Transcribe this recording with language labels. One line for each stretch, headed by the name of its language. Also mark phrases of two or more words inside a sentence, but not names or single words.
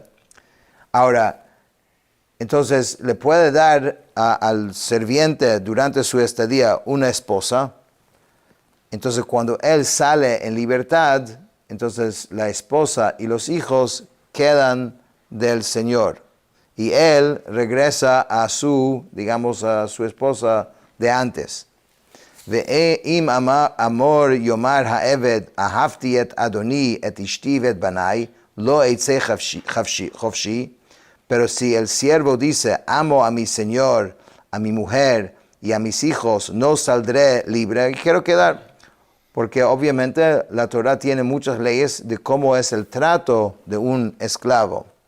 Spanish: Ahora, entonces le puede dar al sirviente durante su estadía una esposa. Entonces cuando él sale en libertad, entonces la esposa y los hijos quedan del Señor. Y él regresa a su esposa de antes.
Hebrew: ואם אמר יאמר העבד אהבתי את אדני את אשתי את בני לא אצא חפשי.
Spanish: Pero si el siervo dice, amo a mi señor, a mi mujer y a mis hijos, no saldré libre, quiero quedar. Porque obviamente la Torah tiene muchas leyes de cómo es el trato de un esclavo.